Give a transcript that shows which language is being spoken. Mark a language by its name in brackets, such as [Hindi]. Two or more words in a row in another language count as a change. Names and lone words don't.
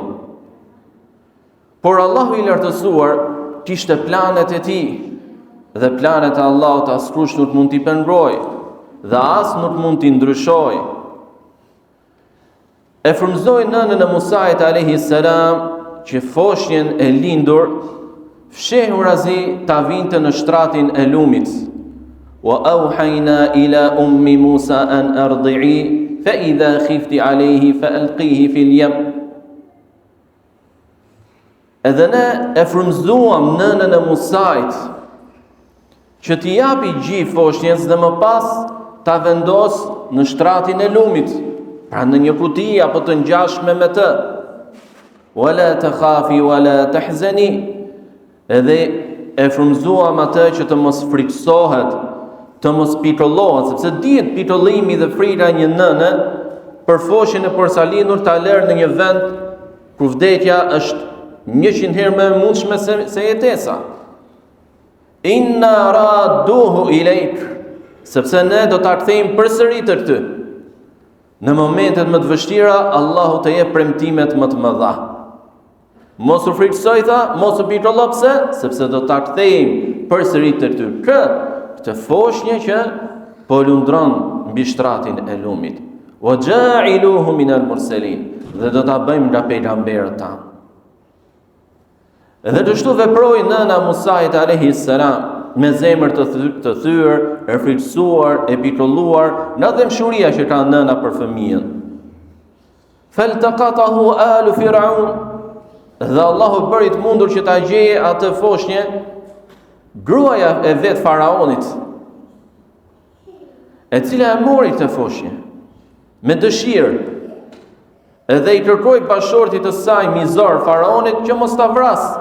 [Albanian] Por Allahu i lartësuar kishte planet e tij dhe planet e Allahut askush nuk mund t'i pengrojë dhe as nuk mund t'i ndryshojë. E frymëzoi nënën e Musait [Arabic] عليه السلام [Albanian] që foshnjën e lindur fshehur azi ta vinte në shtratin e lumit, [Arabic] وأوحينا إلى أم موسى أن أرضعيه فإذا خفت عليه فألقيه في اليم. [Albanian] Edhe ne e frymëzuam nënën e Musait që t'i japi gjithë foshnjës dhe më pas ta vendos në shtratin e lumit, pra në një kuti apo të ngjashme me të. [Arabic] ولا تخافي ولا تحزني, [Albanian] edhe e frymëzuam atë që të mos friksohet, të mos pitollohet, sepse dihet pitollimi dhe frira një nëne për foshën e porsalinur ta lërë në një vend ku vdekja është 100 herë më e mundshme se jetesa. [Arabic] إنا رادوه إليك, [Albanian] sepse ne do ta kthejmë përsëri të ty. Në momentet më të vështira, Allahu të jep premtimet më të mëdha. Mos u friksoj tha, mos u pitollo, pse? Sepse do ta kthejmë përsëri të ty. Këtë foshnjë që po lundron mbi shtratin e lumit. [Arabic] وجاعلوه من المرسلين, [Albanian] dhe do ta bëjmë nga pejgamberët tanë. Edhe të shtu veproi nëna Musait [Arabic] عليه السلام [Albanian] me zemër të thyer, e friksuar, e pitolluar, nga dëmshuria që ka nëna për fëmijën. [Arabic] فالتقطه آل فرعون, [Albanian] dhe Allahu bëri të mundur që ta gjeje atë foshnjë gruaja e vet faraonit, e cila e mori këtë foshnjë me dëshirë, edhe i kërkoi bashortit të saj mizor faraonit që mos ta vrasë.